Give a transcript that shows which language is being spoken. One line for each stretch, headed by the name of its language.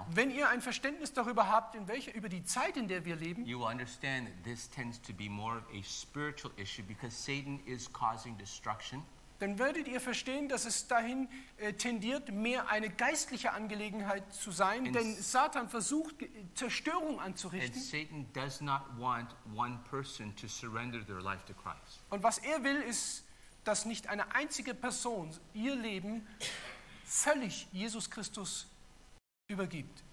German: wenn ihr ein Verständnis darüber habt, in welcher, über die Zeit, in der wir leben,
English: you will understand that this tends to be more of a spiritual issue because Satan is causing destruction.
German: Dann werdet ihr verstehen, dass es dahin tendiert, mehr eine geistliche Angelegenheit zu sein, denn Satan versucht, Zerstörung anzurichten.
English: And Satan does not want one person to surrender their life to Christ.
German: Und was er will, ist, dass nicht eine einzige Person ihr Leben völlig Jesus Christus übergibt.